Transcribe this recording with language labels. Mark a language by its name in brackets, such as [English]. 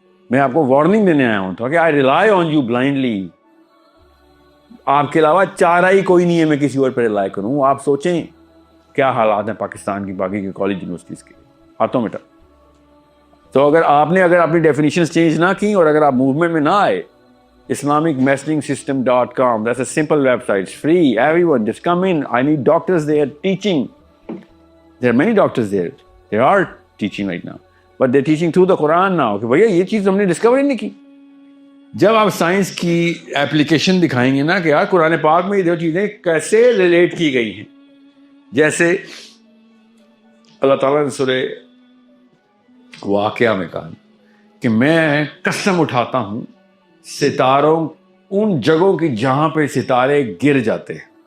[Urdu] میں آپ کو وارننگ دینے آیا ہوں تاکہ [English] I rely on you blindly. [Urdu] آپ کے علاوہ چارہ ہی کوئی نہیں ہے میں کسی اور پہ ریلائی کروں. آپ سوچیں کیا حالات ہیں پاکستان کی باقی کے کالج یونیورسٹیز کے, ہاتھوں میں. تو اگر اپنی ڈیفینیشنز چینج نہ کی اور اگر آپ موومنٹ میں نہ آئے, islamicmessagingsystem.com, [English] that's a simple website, it's free, everyone just come in. I need doctors there teaching. There are many doctors there, they are teaching right now, but they're teaching through the Quran now. [Urdu] کہ بھیا یہ چیز ہم نے discover ہی نہیں کی. جب آپ سائنس کی ایپلیکیشن دکھائیں گے نا کہ یار قرآن پاک میں یہ دو چیزیں کیسے ریلیٹ کی گئی ہیں, جیسے اللہ تعالیٰ نے سورہ واقعہ میں کہا کہ میں قسم اٹھاتا ہوں ستاروں, ان جگہوں کی جہاں پہ ستارے گر جاتے ہیں.